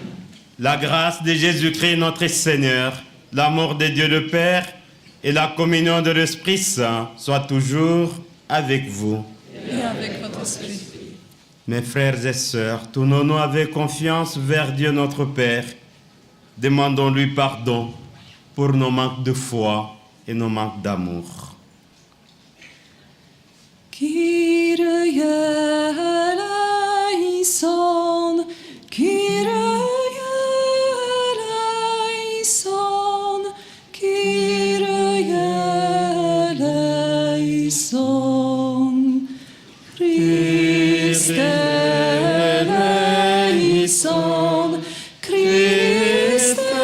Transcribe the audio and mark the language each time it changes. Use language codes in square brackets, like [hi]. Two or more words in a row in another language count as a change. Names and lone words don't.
[fr] La grâce de Jésus-Christ notre Seigneur, l'amour de Dieu le Père et la communion de l'Esprit Saint soient toujours avec vous. Et avec votre esprit. Mes frères et sœurs, tournons-nous avec confiance vers Dieu notre Père. Demandons-lui pardon pour nos manques de foi et nos manques d'amour. [el] Κύριε ἐλέησον, Κύριε ἐλέησον, Κύριε ἐλέησον, Χριστὲ ἐλέησον, Χριστὲ